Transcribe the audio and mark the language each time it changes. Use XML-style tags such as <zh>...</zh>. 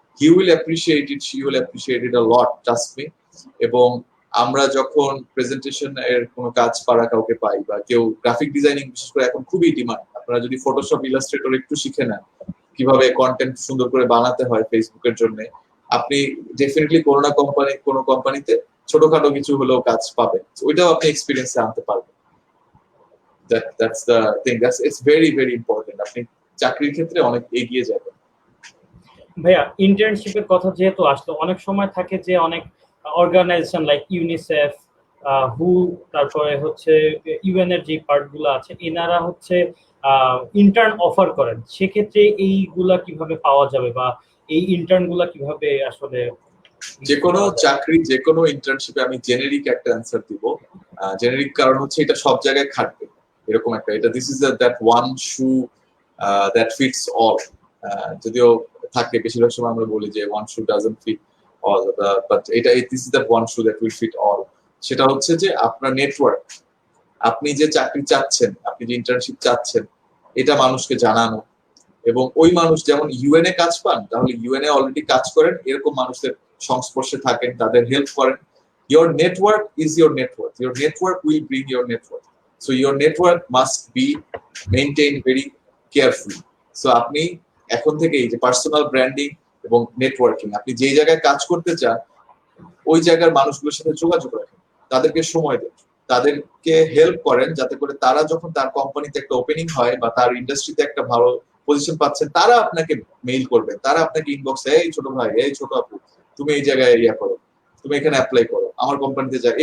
<en>He will appreciate it, she will appreciate it a lot, trust me.</en> <bn>এবং আমরা যখন presentation এর কোনো কাজ পারা কাউকে পাই, বা কেউ গ্রাফিক ডিজাইনিং বিশেষ করে এখন খুবই ডিমান্ড, আপনারা যদি ফটোশপ ইলাস্ট্রেটর একটু শিখে নেন, কিভাবে কন্টেন্ট সুন্দর করে বানাতে হয় ফেসবুকের জন্য, আপনি ডেফিনেটলি কোনো কোম্পানিতে ছোটখাটো কিছু হলেও কাজ পাবেন। ওইটাও আপনি এক্সপিরিয়েন্সে আনতে পারবেন।</bn> <en>That's the thing, it's very very important,</en> <bn>আপনি চাকরির ক্ষেত্রে অনেক এগিয়ে যাবেন। ভাইয়া ইন্টার্নশিপের কথা যেহেতু আসলো, অনেক সময় থাকে যে অনেক অর্গানাইজেশন লাইক ইউনিসেফ, হু, তারপরে হচ্ছে ইউএন এর যে পার্ট গুলো আছে, এনারা হচ্ছে ইন্টার্ন অফার করেন। সেক্ষেত্রে এইগুলা কিভাবে পাওয়া যাবে বা এই ইন্টার্ন গুলা কিভাবে আসলে যে কোনো চাকরি, যে কোনো ইন্টার্নশিপে আমি জেনেরিক একটা অ্যান্সার দিব। জেনেরিক কারণ হচ্ছে এটা সব জায়গায় খাটবে, এরকম একটা, এটা</bn> <en>This is that one shoe that fits all.</en> <bn>যদিও থাকে বেশিরভাগ সময় আমরা বলি যে</bn> <en>one shoe doesn't fit all,</en> <bn>but এটা</bn> <en>This is that one shoe that will fit all.</en> <bn>সেটা হচ্ছে যে আপনার নেটওয়ার্ক, আপনি যে চাকরি চাচ্ছেন, আপনি যে ইন্টার্নশিপ চাচ্ছেন, এটা মানুষকে জানানো, এবং ওই মানুষ যেমন ইউএনএ কাজ পান, তাহলে ইউএনএ অলরেডি কাজ করেন এরকম মানুষদের সংস্পর্শে থাকেন, তাদের হেল্প করেন।</bn> <en>Your network is your network. Your network will bring your network. So your network must be maintained very carefully.</en> <bn>So আপনি এখন থেকে এই যে পার্সোনাল ব্র্যান্ডিং এবং নেটওয়ার্কিং, আপনি যে জায়গায় কাজ করতে চান ওই জায়গার মানুষগুলোর সাথে যোগাযোগ রাখেন, তাদেরকে সময় দেন, তাদেরকে হেল্প করেন, যাতে করে তারা যখন তার কোম্পানিতে একটা ওপেনিং হয় বা তার ইন্ডাস্ট্রিতে একটা ভালো পজিশন পাচ্ছেন, তারা আপনাকে মেইল করবেন, তারা আপনাকে ইনবক্সে এই ছোট ভাই, এই ছোট আপু, তুমি এই জায়গায় ইয়া করো, তুমি এখানে অ্যাপ্লাই করো, আমার কোম্পানিতে যাও।</bn>